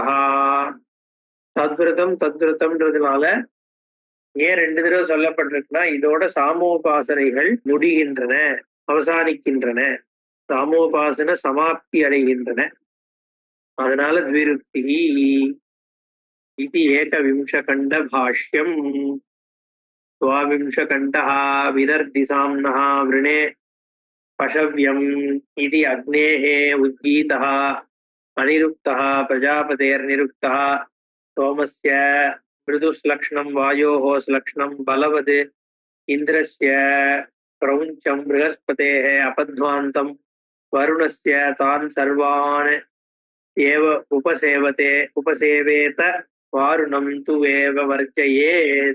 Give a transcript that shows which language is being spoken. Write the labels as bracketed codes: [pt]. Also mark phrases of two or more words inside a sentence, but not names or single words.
[ta] தத்விரதம் தத்விரதம்ன்றதுனால ஏன் 2 தடவை சொல்லப்பட்டிருக்குன்னா, இதோட சாமோபாசனைகள் முடிகின்றன, அவசானிக்கின்றன, சாமோபாசன சமாப்தி அடைகின்றன. அதனால த்விருக்தி இது ஏகவிம்சகண்ட பாஷ்யம். [sa] द्वाविंशकण्ठः विदर्दिसाम्नः वृणे पशव्यम् इति अग्नेः उद्गीतः अनिरुक्तः प्रजापतेर्निरुक्तः सोमस्य मृदुश्लक्ष्णं वायोः श्लक्ष्णं बलवद् इन्द्रस्य क्रौञ्चं बृहस्पतेः अपध्वान्तं वरुणस्य तान् सर्वान् एव उपसेवेत वारुणं तु वेव वर्जयेत्.